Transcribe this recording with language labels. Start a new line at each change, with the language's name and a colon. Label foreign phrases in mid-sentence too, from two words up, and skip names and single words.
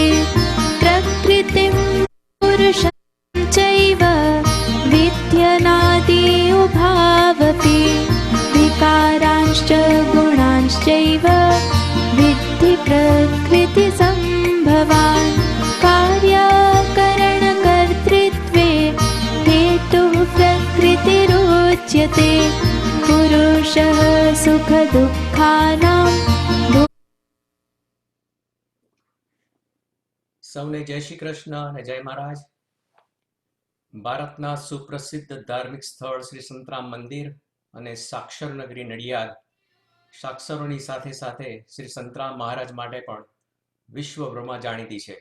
Sanskrit: प्रकृतिं पुरुषं चैव विद्यनादि उभावपि विकारांश्च गुणांश्चैव विद्धि प्रकृतिसम्भवान्। कार्यकरणकर्तृत्वे हेतुः प्रकृतिरुच्यते। पुरुषः सुखदुःखानां।
Gujarati: સૌને જય શ્રી કૃષ્ણ અને જય મહારાજ. ભારતના સુપ્રસિદ્ધ ધાર્મિક સ્થળ શ્રી સંતરામ મંદિર અને સાક્ષર નગરી નડિયાદ સાક્ષરોની સાથે સાથે શ્રી સંતરામ મહારાજ માટે પણ વિશ્વભરમાં જાણીતી છે.